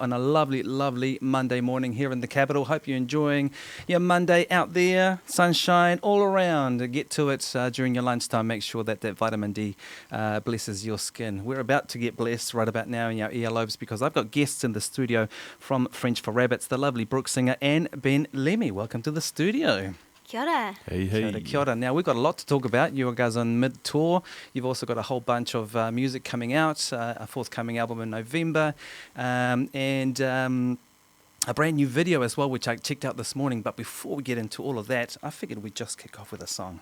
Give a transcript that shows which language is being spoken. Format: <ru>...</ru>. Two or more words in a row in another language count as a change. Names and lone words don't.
<en>On a lovely, lovely Monday morning here in the capital. Hope you're enjoying your Monday out there. Sunshine all around. Get to it during your lunchtime. Make sure that vitamin D blesses your skin. We're about to get blessed right about now in our earlobes because I've got guests in the studio from French for Rabbits, the lovely Brooke Singer and Ben Lemmy. Welcome to the studio.</en> <mi>Kia ora.</mi> <en>Hey,</en> <mi>Kia ora, kia ora.</mi> <en>Now, we've got a lot to talk about. You guys are on mid-tour. You've also got a whole bunch of music coming out, a forthcoming album in November, and a brand new video as well, which I checked out this morning. But before we get into all of that, I figured we'd just kick off with a song.</en>